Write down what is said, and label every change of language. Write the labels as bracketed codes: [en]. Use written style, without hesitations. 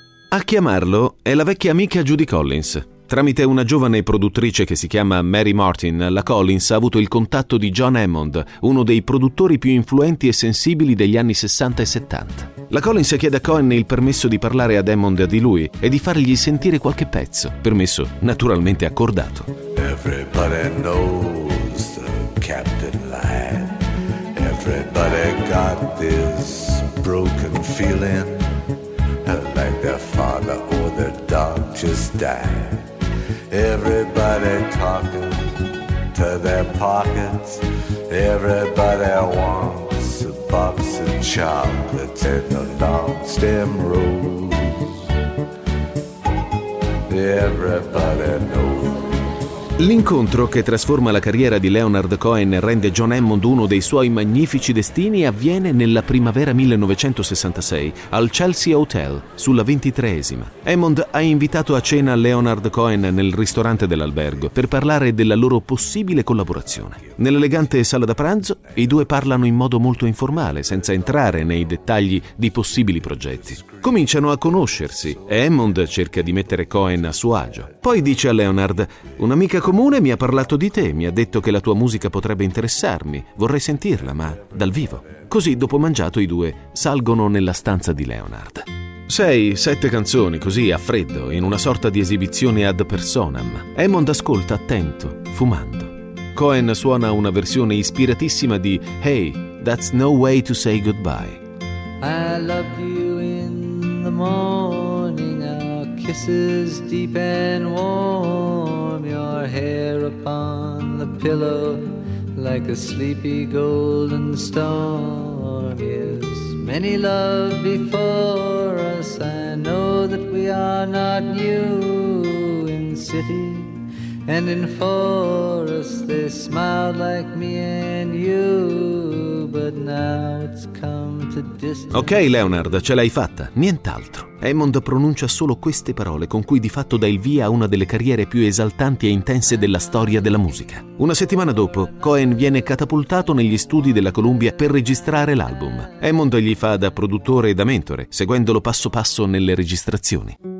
[it] A chiamarlo è la vecchia amica Judy Collins. Tramite una giovane produttrice che si chiama Mary Martin, la Collins ha avuto il contatto di John Hammond, uno dei produttori più influenti e sensibili degli anni 60 e 70. La Collins chiede a Cohen il permesso di parlare ad Hammond di lui e di fargli sentire qualche pezzo, permesso naturalmente accordato. [en] Everybody knows the Captain Lad. Everybody got this broken feeling. Like their father or their dog just died. Everybody talking to their pockets. Everybody wants a box of chocolates and a long stem rose. Everybody knows. [it] L'incontro che trasforma la carriera di Leonard Cohen e rende John Hammond uno dei suoi magnifici destini avviene nella primavera 1966 al Chelsea Hotel, sulla 23esima. Hammond ha invitato a cena Leonard Cohen nel ristorante dell'albergo per parlare della loro possibile collaborazione. Nell'elegante sala da pranzo, i due parlano in modo molto informale, senza entrare nei dettagli di possibili progetti. Cominciano a conoscersi e Hammond cerca di mettere Cohen a suo agio. Poi dice a Leonard: un amico comune mi ha parlato di te, mi ha detto che la tua musica potrebbe interessarmi, vorrei sentirla, ma dal vivo. Così, dopo mangiato, i due salgono nella stanza di Leonard. 6-7 canzoni, così a freddo, in una sorta di esibizione ad personam. Hammond ascolta attento, fumando. Cohen suona una versione ispiratissima di Hey, That's No Way to Say Goodbye. [en] I love you in the morning, our kisses deep and warm. Your hair upon the pillow like a sleepy golden storm. Yes, many love before us. I know that we are not new. In city and in forest they smiled like me and you. But now it's come to distance. [it] Ok Leonard, ce l'hai fatta, nient'altro. Hammond pronuncia solo queste parole con cui di fatto dà il via a una delle carriere più esaltanti e intense della storia della musica. Una settimana dopo, Cohen viene catapultato negli studi della Columbia per registrare l'album. Hammond gli fa da produttore e da mentore, seguendolo passo passo nelle registrazioni.